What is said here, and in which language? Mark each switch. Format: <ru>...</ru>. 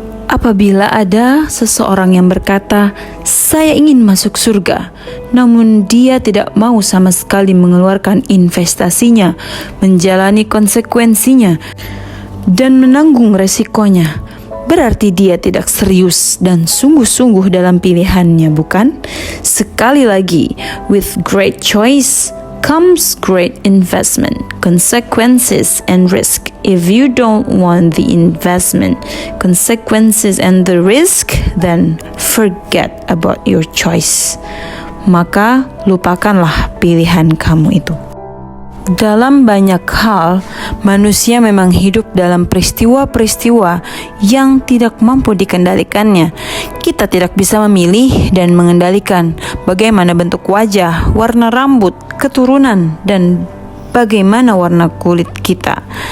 <id>Apabila ada seseorang yang berkata, saya ingin masuk surga, namun dia tidak mau sama sekali mengeluarkan investasinya, menjalani konsekuensinya, dan menanggung resikonya, berarti dia tidak serius dan sungguh-sungguh dalam pilihannya, bukan? Sekali lagi,</id> <en>with great choice comes great investment, consequences, and risk. If you don't want the investment, consequences, and the risk, then forget about your choice.</en> <id>Maka lupakanlah pilihan kamu itu. Dalam banyak hal, manusia memang hidup dalam peristiwa-peristiwa yang tidak mampu dikendalikannya. Kita tidak bisa memilih dan mengendalikan bagaimana bentuk wajah, warna rambut, keturunan, dan bagaimana warna kulit kita.</id>